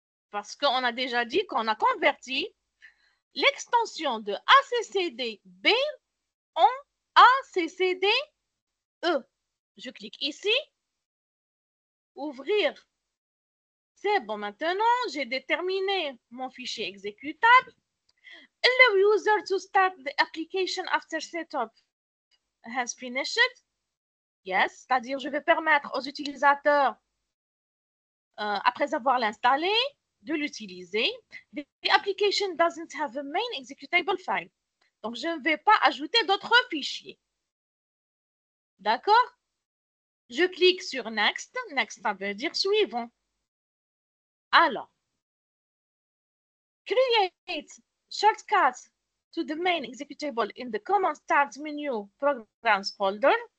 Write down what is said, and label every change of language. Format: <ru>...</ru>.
<fr>Parce qu'on a déjà dit qu'on a converti l'extension de ACCDB en ACCDE. Je clique ici, ouvrir. C'est bon, maintenant, j'ai déterminé mon fichier exécutable.</fr> <en>Allow user to start the application after setup has finished.</en> <fr>Yes, c'est-à-dire je vais permettre aux utilisateurs, après avoir l'installé, de l'utiliser.</fr> <en>The application doesn't have a main executable file.</en> <fr>Donc, je ne vais pas ajouter d'autres fichiers. D'accord? Je clique sur Next. Next, ça veut dire suivant.</fr> <en>Alors, create shortcuts to the main executable in the Command Start menu Programs folder.</en>